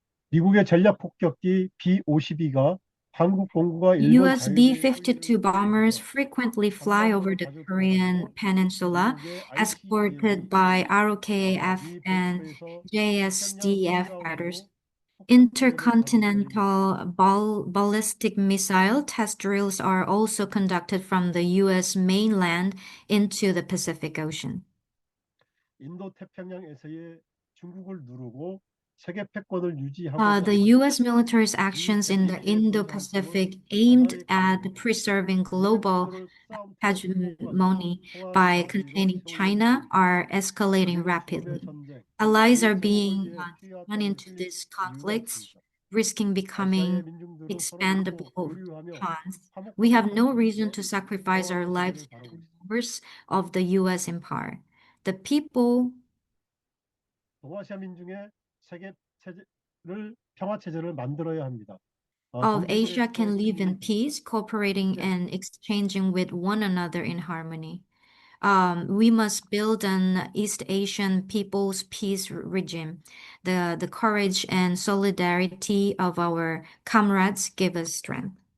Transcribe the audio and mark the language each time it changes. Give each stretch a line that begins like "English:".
Korean: 미국의 전략 폭격기 B-52가 한국 공군과 일본
English: US B-52 bombers frequently fly over the Korean peninsula, escorted by ROKAF and JSDF fighters. Intercontinental ballistic missile test drills are also conducted from the U.S. mainland into the Pacific Ocean.
Korean: 인도 태평양에서의 중국을 누르고 세계 패권을
English: The U.S. military's actions in the Indo-Pacific aimed at preserving global hegemony by containing China are escalating rapidly. Allies are being drawn into these conflicts, risking becoming expendable pawns. We have no reason to sacrifice our lives at the wars of the U.S. empire. The people
Korean: 동아시아 민중의 세계 평화 체제를 만들어야 합니다.
English: of Asia can live in peace, cooperating and exchanging with one another in harmony. We must build an East Asian people's peace regime. The courage and solidarity of our comrades give us strength.